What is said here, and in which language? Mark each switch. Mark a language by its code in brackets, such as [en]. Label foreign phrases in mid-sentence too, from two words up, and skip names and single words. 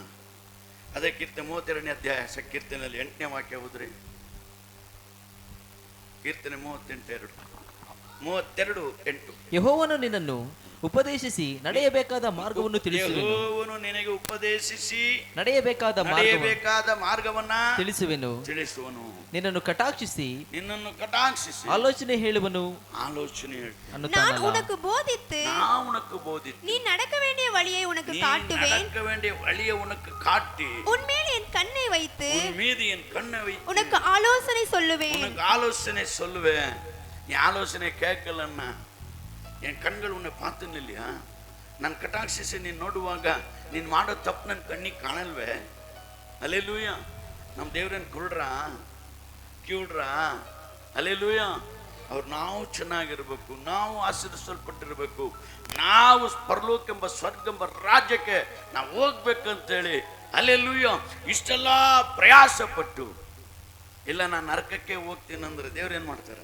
[kn] ಅದೇ ಕೀರ್ತನೆ 32ನೇ ಅಧ್ಯಾಯ ಕೀರ್ತನೆಯಲ್ಲಿ 8ನೇ ವಾಕ್ಯ ಹೋದ್ರಿ, ಕೀರ್ತನೆ 32:8. ಯೆಹೋವನು ನಿನ್ನನ್ನು ಉಪದೇಶಿಸಿ ನಡೆಯಬೇಕಾದ ಮಾರ್ಗವನ್ನು ತಿಳಿಸುವೆನು. ಯೆಹೋವನು ನಿನಗೆ ಉಪದೇಶಿಸಿ ನಡೆಯಬೇಕಾದ ಮಾರ್ಗವನ್ನ ತಿಳಿಸುವನು. ನಿನ್ನನ್ನು ಕಟಾಕ್ಷಿಸಿ ಆಲೋಚನೆ ಹೇಳುವನು. [ta] நான் உனக்கு போதித்து நீ நடக்க வேண்டிய வழியை உனக்கு காட்டி உன்மேல் என் கண்ணை வைத்து உனக்கு ஆலோசனை சொல்லுவேன். நீ ஆலோசனை கேட்கலன்னா என் கண்கள் ಉನ್ನೆ ಪಾತನ இல்லையா, [kn] ನಾನು ಕಟಾಕ್ಷಿಸಿ ನೀನು ನೋಡುವಾಗ ನೀನು ಮಾಡೋ ತಪ್ಪು ನನ್ನ ಕಣ್ಣಿಗೆ ಕಾಣಲ್ವೇ? ಅಲ್ಲೇಲೂಯಾ. ನಮ್ಮ ದೇವ್ರೇನು ಕಿವುಡ್ರ? ಅಲ್ಲೇಲೂಯಾ. ಅವ್ರು ನಾವು ಚೆನ್ನಾಗಿರ್ಬೇಕು, ನಾವು ಆಶೀರ್ವಿಸಲ್ಪಟ್ಟಿರ್ಬೇಕು, ನಾವು ಪರಲೋಕೆಂಬ ಸ್ವರ್ಗೆಂಬ ರಾಜ್ಯಕ್ಕೆ ನಾವು ಹೋಗ್ಬೇಕಂತೇಳಿ, ಅಲ್ಲೇಲೂಯಾ, ಇಷ್ಟೆಲ್ಲ ಪ್ರಯಾಸ ಪಟ್ಟು, ಇಲ್ಲ ನಾನು ನರಕಕ್ಕೆ ಹೋಗ್ತೀನಂದ್ರೆ ದೇವ್ರೇನು ಮಾಡ್ತಾರೆ?